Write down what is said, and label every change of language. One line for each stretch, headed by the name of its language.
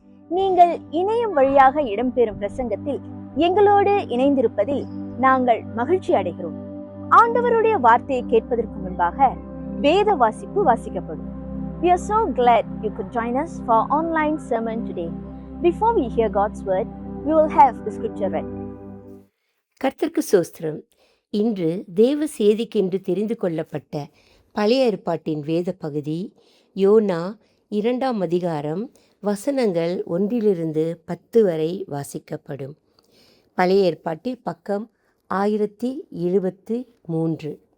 Tamil: நீங்கள் இணையம் வழியாக இடம்பெறும் பிரசங்கத்தில் எங்களோடு இணைந்திருப்பதில் நாங்கள் மகிழ்ச்சி அடைகிறோம். ஆண்டவருடைய வார்த்தையை கேட்பதற்கு முன்பாக வேத வாசிப்பு வாசிக்கப்படும்.
English: We are so glad you could join us for online sermon today. Before we hear God's word, we will have the scripture read.
Tamil: கர்த்தருக்கு ஸ்தோத்திரம். இன்று தேவ செய்திக்கென்று தெரிந்து கொள்ளப்பட்ட பழைய ஏற்பாட்டின் வேத பகுதி யோனா 2ஆம் அதிகாரம் வசனங்கள் 1-10 வரை வாசிக்கப்படும். பழைய ஏற்பாட்டில் பக்கம் 1073.